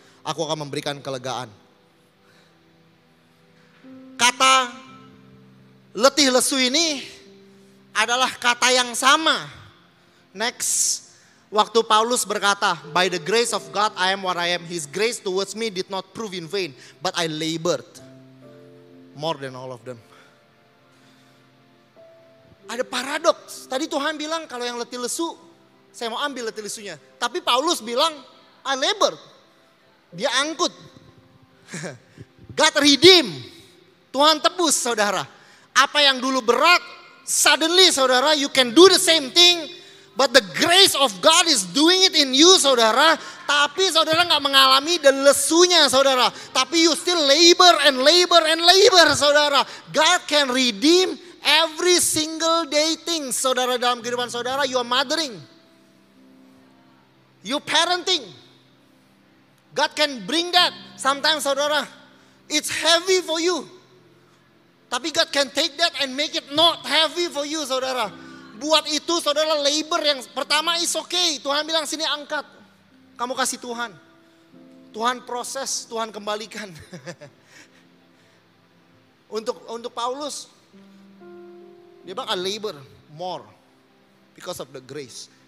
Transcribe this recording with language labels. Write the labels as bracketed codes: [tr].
[id] Aku akan memberikan kelegaan. Kata letih lesu ini adalah kata yang sama. [en] Next, [id] waktu Paulus berkata, [en] by the grace of God I am what I am. His grace towards me did not prove in vain, but I labored. More than all of them. [id] Ada paradoks. Tadi Tuhan bilang kalau yang letih lesu, saya mau ambil letih lesunya. Tapi Paulus bilang, [en] I labor. [id] Dia angkut. [en] God redeem. [id] Tuhan tebus saudara. Apa yang dulu berat, suddenly saudara [en] you can do the same thing. But the grace of God is doing it in you saudara. [id] Tapi saudara gak mengalami dan lesunya saudara. Tapi [en] you still labor and labor [id] and labor saudara. [en] God can redeem every single day things saudara [id] dalam kehidupan saudara. [en] You are mothering. You parenting. God can bring that. Sometimes saudara, it's heavy for you. Tapi God can take that and make it not heavy for you saudara. [id] Buat itu saudara labor yang pertama [en] is okay. [id] Tuhan bilang sini angkat. Kamu kasih Tuhan. Tuhan proses, Tuhan kembalikan. Untuk Paulus, dia bilang [en] I labor more because of the grace.